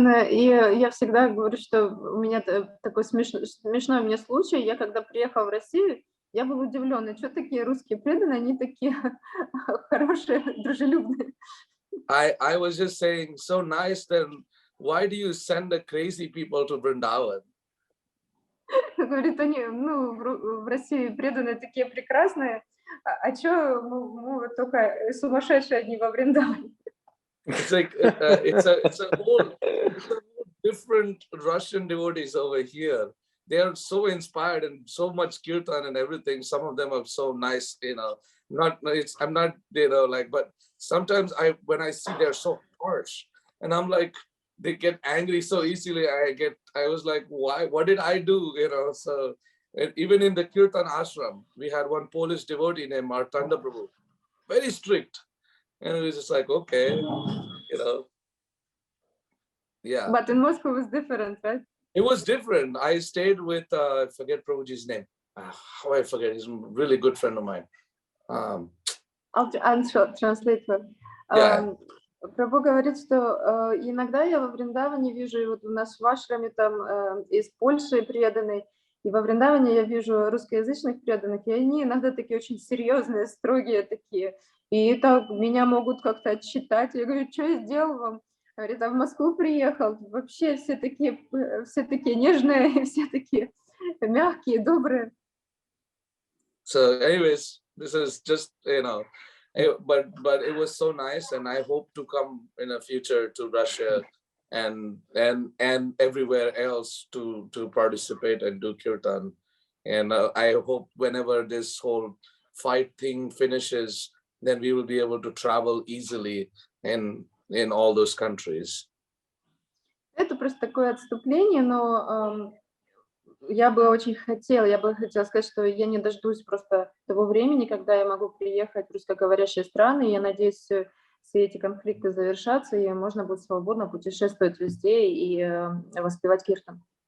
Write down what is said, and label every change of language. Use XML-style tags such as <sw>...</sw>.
<ru>И я всегда говорю, что у меня такой смешной мне случай. Я когда приехала в Россию, я был удивлен, что такие русские преданные, они такие хорошие, дружелюбные.</ru> <en>I was just saying, so nice, then why do you send the crazy people to Vrindavan?</en> <ru>Говорит, они, в России преданные такие прекрасные, а что мы вот только сумасшедшие одни во Вриндаване?</ru> <en>It's like it's a whole different Russian devotees over here. They are so inspired and so much kirtan and everything. Some of them are so nice, I'm not, but sometimes when I see they're so harsh and I'm like, they get angry so easily. I was like, why? What did I do? So even in the Kirtan ashram, we had one Polish devotee named Martanda Prabhu, very strict. And it was just like, okay, yeah. But in Moscow it was different, right? It was different. I stayed with, I forget Prabhuji's name. How I forget, he's a really good friend of mine. I'll translate for. Yeah.</en> <ru>Прабху говорит, что иногда я во Вриндаване вижу, и вот у нас в ашраме там из Польши преданные, и во Вриндаване я вижу русскоязычных преданных, и они иногда такие очень серьезные, строгие такие. И так меня могут как-то отчитать. Я говорю, что я сделал вам? Говорит, а в Москву приехал. Вообще все такие нежные, все такие мягкие, добрые.</ru> <en>So anyways, this is just, but it was so nice, and I hope to come in the future to Russia and everywhere else to participate and do kirtan. And I hope whenever this whole fight thing finishes, then we will be able to travel easily in all those countries.</en> <ru>Это просто такое отступление, но я бы хотела сказать, что я не дождусь просто того времени, когда я могу приехать в русскоговорящие страны, и я надеюсь, все эти конфликты завершатся, и можно будет свободно путешествовать везде и воспевать киртан.</ru>